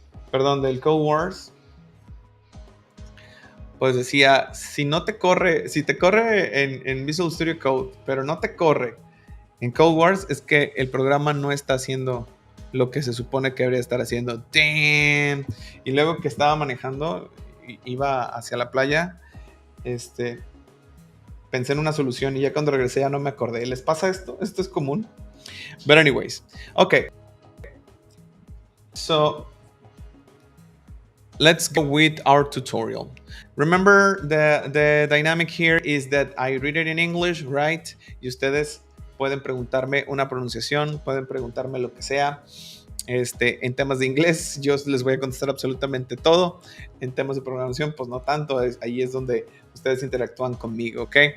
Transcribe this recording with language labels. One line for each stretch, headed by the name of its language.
Spanish: Perdón, del Code Wars, pues decía, si te corre en Visual Studio Code, pero no te corre en Code Wars, es que el programa no está haciendo lo que se supone que debería estar haciendo. Damn. Y luego que estaba manejando, iba hacia la playa, pensé en una solución y ya cuando regresé ya no me acordé. ¿Les pasa esto? ¿Esto es común? But anyways, okay.
English: So, let's go with our tutorial. Remember, the dynamic here is that I read it in English, right?
Spanish: Y ustedes pueden preguntarme una pronunciación, pueden preguntarme lo que sea. En temas de inglés, yo les voy a contestar absolutamente todo. En temas de programación, pues no tanto. Ahí es donde ustedes interactúan conmigo, ¿ok?